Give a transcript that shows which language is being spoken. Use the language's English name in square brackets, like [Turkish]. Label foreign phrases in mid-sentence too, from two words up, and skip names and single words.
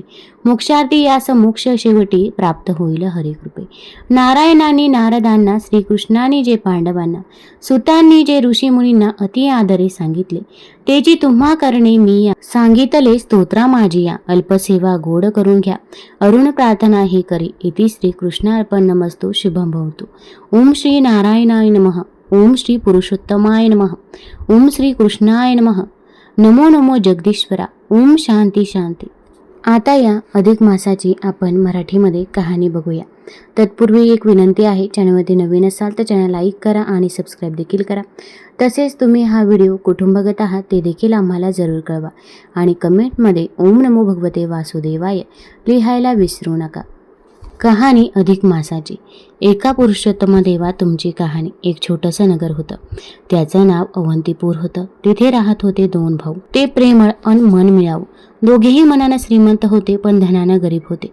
[Marathi] मोक्षार्थी यास मोक्ष शेवटी, प्राप्त होईल हरिकृपे. नारायणाने नारदांना, श्रीकृष्णाने जे पांडवांना, सुतांनी जे ऋषीमुनींना अति आदरे सांगितले, तेची तुम्हा करणे मी या. सांगितले स्तोत्रा माझी या, अल्पसेवा गोड करून घ्या. अरुण प्रार्थना ही करी, [Sanskrit] इति श्रीकृष्णार्पणमस्तु. शुभं भवतु. ओम श्री नारायणाय नमः. ओम श्री पुरुषोत्तमाय नमः. ओम श्री कृष्णाय नमः. नमो नमो जगदीश्वरा. ओम शांती शांती. [Marathi] आता या अधिक मासाची आपण मराठीमध्ये कहाणी बघूया. तत्पूर्वी एक विनंती आहे, चॅनलमध्ये नवीन असाल तर चॅनल लाईक करा आणि सबस्क्राईब देखील करा. तसेच तुम्ही हा व्हिडिओ कुठून बघत आहात ते देखील आम्हाला जरूर कळवा आणि कमेंटमध्ये [Sanskrit] ओम नमो भगवते वासुदेवाय [Marathi] लिहायला विसरू नका. कहाणी अधिक मासाची. एका पुरुषोत्तम देवा तुमची कहाणी. एक छोटंसं नगर होतं. त्याचं नाव अवंतीपूर होतं. तिथे राहत होते 2 भाऊ. ते प्रेमळ अन मन मिळावू. दोघेही मनानं श्रीमंत होते पण धनानं गरीब होते.